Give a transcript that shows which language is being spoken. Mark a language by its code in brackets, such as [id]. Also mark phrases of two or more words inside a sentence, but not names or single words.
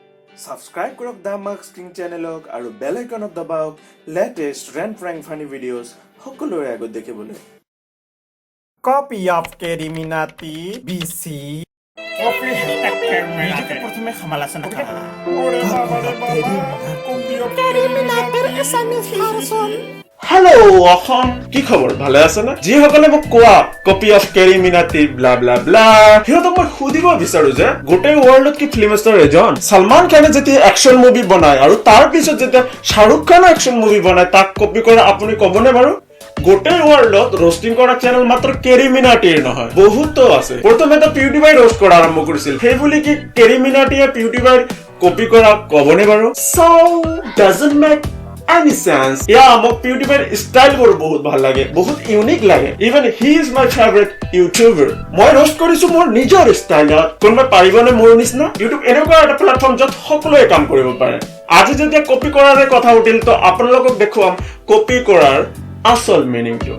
[as] সাবস্ক্রাইব কৰক দা মাৰ্কছ কিং চেনেলক আৰু বেল আইকনত দবাওক [en] latest rant prank funny videos [as] সকলোৰে আগত দেখিবলৈ। [en] Copy of Keriminati BC. [bn] Copy নিজেকে প্রথমে খামালাসন করা ওরে বাবা রে বাবা [en] copy of [as] কেরিমিনাটিৰ এছএমএছ ভাৰ্চন হেল্ল' অসম কি খবৰ ভালে আছে না যিসকলে মোক কোৱা [en] copy of [as] কেৰিমিনাটি ব্লা ব্লা ব্লা সিহঁতক মই সুধিব বিচাৰো যে গোটেই ৱৰ্ল্ডত কি [en] film star [as] এজন সলমান খানে যেতিয়া [en] action movie [as] বনায় আৰু তাৰ পিছত যেতিয়া শাহৰুখ খানে [en] action movie [as] বনায় তাক কপি কৰা আপুনি ক'বনে বাৰু? গোটেই ৱৰ্ল্ডত ৰোষ্টিং কৰা চেনেল মাত্ৰ কেৰিমিনাটিৰ নহয় বহুতো আছে। প্ৰথমে তো পিউটিফাই ৰোষ্ট কৰা আৰম্ভ কৰিছিল, সেই বুলি কি কেৰিমিনাটিয়ে পিউটিফাই কপি কৰা ক'বনে বাৰু? [en] so doesn't make any sense. Yeah, [as] মোক PewDiePie style বোৰ বহুত ভাল লাগে, বহুত ইউনিক লাগে। [en] Even he is my favorite YouTuber. [as] মই roast কৰিছো মোৰ নিজৰ ষ্টাইলত। কোনবা পাৰিবনে মোৰ নিচিনা? YouTube এনেকুৱা এটা প্লেটফৰ্ম য'ত সকলোৱে কাম কৰিব পাৰে। আজি যেতিয়া কপি কৰাৰ কথা উঠিল তো আপোনালোকক দেখুৱাম কপি কৰাৰ আচল মিনিংটো।